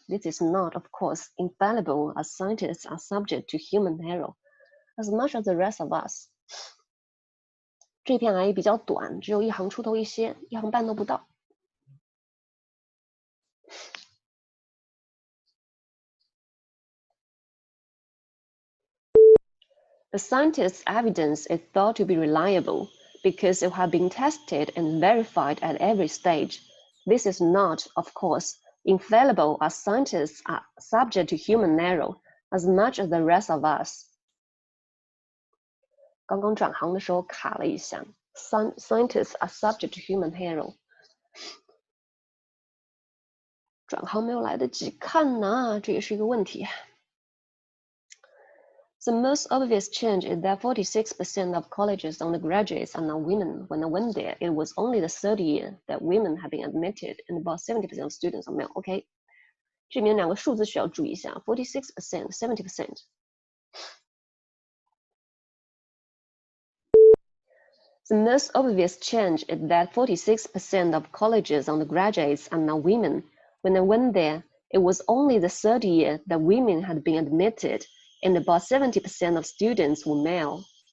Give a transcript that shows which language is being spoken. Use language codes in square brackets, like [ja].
[en] This is not, of course, infallible, as scientists are subject to human error, as much as the rest of us. [zh] 这篇比较短，只有一行出头一些，一行半都不到。 [en] The scientist's evidence is thought to be reliable because it has been tested and verified at every stage. This is not, of course, infallible, as scientists are subject to human error, as much as the rest of us. [zh] 刚刚转行的时候卡了一下 ， [en] Scientists are subject to human error. [zh] 转行没有来得及看呢，这也是一个问题。 [en] The most obvious change is that 46% of colleges undergraduates are now women. When I went there, it was only the third year that women have been admitted, and about 70% of students are male. [zh] OK， 这里面两个数字需要注意一下 ，46%、70%。 [en] The most obvious change is that 46% of colleges undergraduates are now women. When I went there, it was only the third year that women had been admitted, and about 70% of students were male.